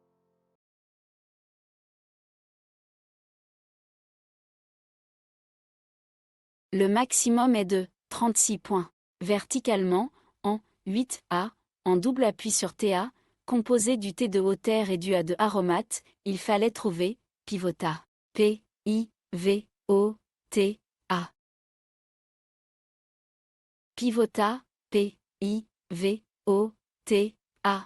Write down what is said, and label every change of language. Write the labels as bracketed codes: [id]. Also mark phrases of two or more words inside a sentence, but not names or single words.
[fr] Le maximum est de 36 points. Verticalement, en 8A, en double appui sur TA, composé du T de haut-terre et du A de aromate, il fallait trouver pivota. P, I, V, O, T, A. Pivota, P, I, V, O, T, A.